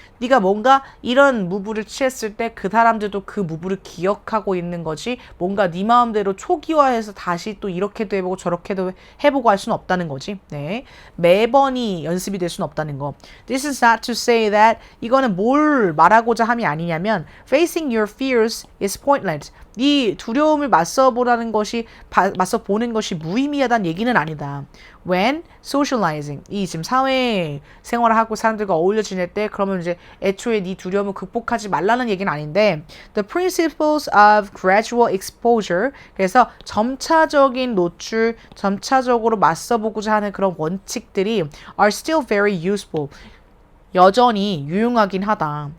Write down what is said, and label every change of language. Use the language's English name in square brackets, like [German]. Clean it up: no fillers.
[Korean] 네가 뭔가 이런 무브를 취했을 때 그 사람들도 그 무브를 기억하고 있는 거지 뭔가 네 마음대로 초기화해서 다시 또 이렇게도 해보고 저렇게도 해보고 할 수는 없다는 거지. 네, 매번이 연습이 될 수는 없다는 거. [English] This is not to say that [Korean] 이거는 뭘 말하고자 함이 아니냐면 [English] facing your fears is pointless. [Korean] 네 두려움을 맞서보라는 것이 맞서보는 것이 무의미하다는 얘기는 아니다. [English] When socializing, [Korean] 이 지금 사회 생활을 하고 사람들과 어울려 지낼 때 그러면 이제 애초에 네 두려움을 극복하지 말라는 얘기는 아닌데 [English] the principles of gradual exposure, [Korean] 그래서 점차적인 노출, 점차적으로 맞서보고자 하는 그런 원칙들이 [English] are still very useful, [Korean] 여전히 유용하긴 하다.